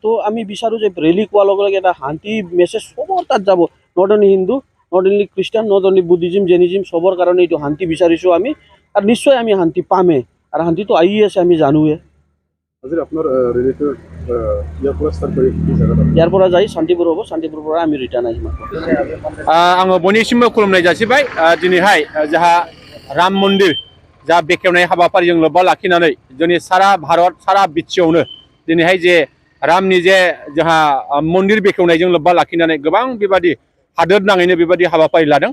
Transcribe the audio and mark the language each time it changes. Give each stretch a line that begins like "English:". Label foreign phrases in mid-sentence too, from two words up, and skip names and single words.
Assamese: তো আমি বিচাৰোঁ যে ৰেলী কোৱাৰ লগে লগে এটা শান্তি মেছেজ চবৰ তাত যাব।
English: Not only Hindu, not only Christian, not only Buddhism, Jainism,
Assamese: চবৰ কাৰণে এইটো শান্তি বিচাৰিছোঁ আমি। আৰু নিশ্চয় আমি শান্তি পামেই, আৰু শান্তিটো আহি আছে আমি জানোৱে। আপোনাৰ ৰেলীটো ইয়াৰ পৰা যাই শান্তিপুৰ হ'ব, শান্তিপুৰৰ পৰা আমি ৰিটাर्न আহিম।
Bodo: आङो बयनिसिमबो खुलुमनाय जासिबाय। दिनैहाय जोंहा राम मन्दिर जा बेखेवनाय हाबाफारिजों लोब्बा लाखिनानै जोंनि सारा भारत, सारा बिटिआवनो दिनैहाय जे रामनि जे जोंहा मन्दिर बेखेवनायजों लोब्बा लाखिनानै गोबां बेबादि हादोर नाङैनो बेबादि हाबाफारि लादों।